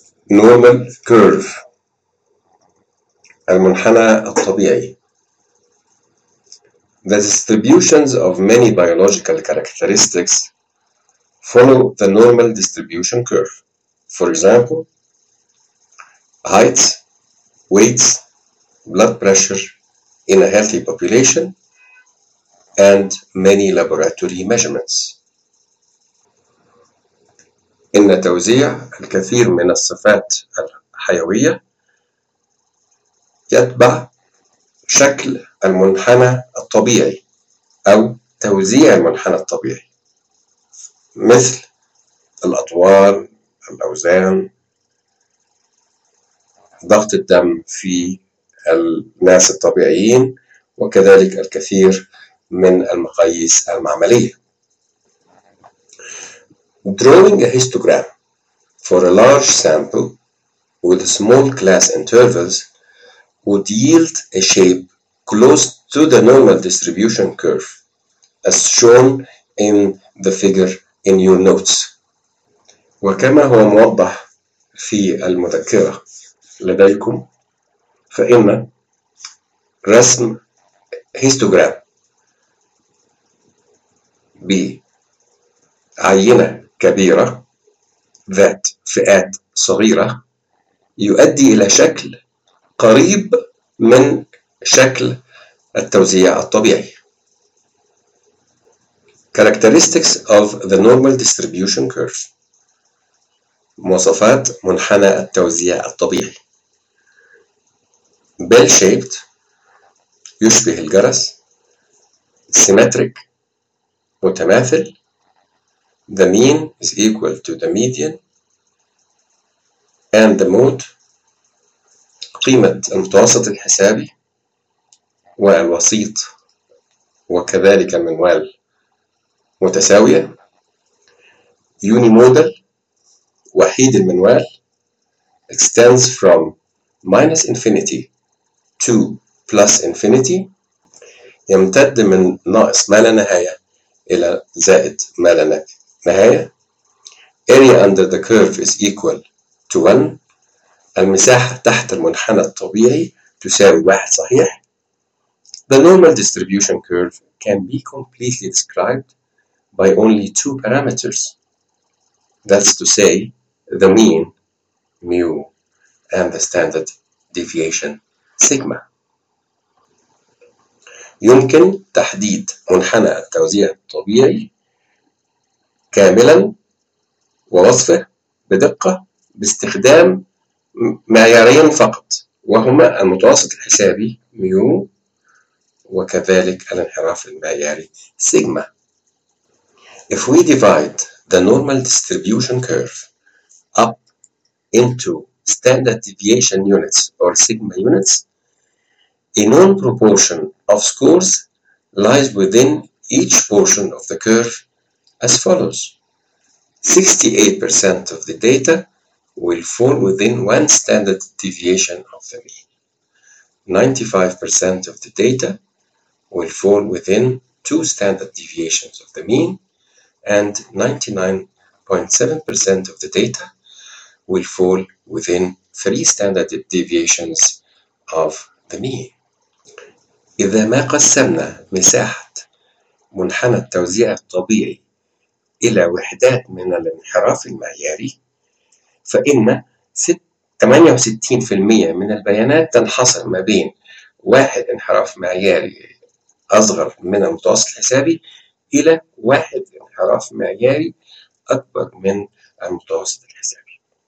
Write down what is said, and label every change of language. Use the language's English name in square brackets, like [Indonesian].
[English] normal curve، المنحنى الطبيعي. The distributions of many biological characteristics follow the normal distribution curve. For example, height, weight, blood pressure in a healthy population, and many laboratory measurements. [Arabic] إن توزيع الكثير من الصفات الحيوية يتبع شكل المنحنى الطبيعي أو توزيع المنحنى الطبيعي، مثل الأطوال، الأوزان، ضغط الدم في الناس الطبيعيين، وكذلك الكثير من المقاييس المعملية. [English] Drawing a histogram for a large sample with small class intervals would yield a shape close to the normal distribution curve as shown in the figure in your notes. [Arabic] وكما هو موضح في المذكرة لديكم، فإن رسم histogram بعينة كبيرة ذات فئات صغيرة يؤدي إلى شكل قريب من شكل التوزيع الطبيعي. [English] Characteristics of the normal distribution curve، مواصفات منحنى التوزيع الطبيعي. [Arabic] Bell-shaped، يشبه الجرس. Symmetric، متماثل. [English] The mean is equal to the median. [Arabic] And the mode، قيمة المتوسط الحسابي والوسيط وكذلك المنوال متساوية. Unimodal، وحيد المنوال. Extends from minus infinity to plus infinity، يمتد من ناقص ما لا نهاية إلى زائد ما لا نهاية. [English] Area under the curve is equal to 1، المساحة تحت المنحنى الطبيعي تساوي 1 صحيح. The normal distribution curve can be completely described by only two parameters. That's to say, the mean, mu, and the standard deviation, sigma. [Arabic] يمكن تحديد منحنى التوزيع الطبيعي كاملا ووصفه بدقة باستخدام معيارين فقط، وهما المتوسط الحسابي ميو وكذلك الانحراف المعياري سيجما. [English] If we divide the normal distribution curve up into standard deviation units or sigma units, a known proportion of scores lies within each portion of the curve as follows. 68% of the data will fall within one standard deviation of the mean. 95% of the data will fall within two standard deviations of the mean. And 99.7% of the data will fall within three standard deviations of the mean. [Arabic] إذا ما قسمنا مساحة منحنى التوزيع الطبيعي إلى وحدات من الانحراف المعياري، فإن 68% من البيانات تنحصر ما بين واحد انحراف معياري أصغر من المتوسط الحسابي إلى واحد انحراف معياري أكبر من المتوسط الحسابي.